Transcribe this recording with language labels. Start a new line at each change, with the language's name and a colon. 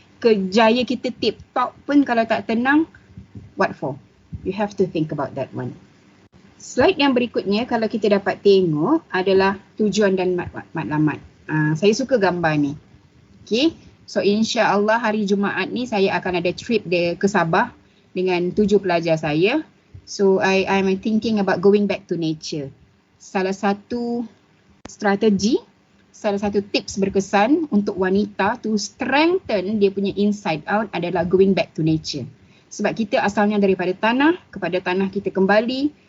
Malay: Kerjaya kita tip top pun kalau tak tenang, what for?
English: You have to think about that one.
Malay: Slide yang berikutnya kalau kita dapat tengok adalah tujuan dan matlamat. Saya suka gambar ni. Okay. So insya-Allah hari Jumaat ni saya akan ada trip ke Sabah dengan 7 pelajar saya.
English: So I'm thinking about going back to nature.
Malay: Salah satu strategi, salah satu tips berkesan untuk wanita
English: to strengthen
Malay: dia punya inside out adalah going back to nature. Sebab kita asalnya daripada tanah, kepada tanah kita kembali.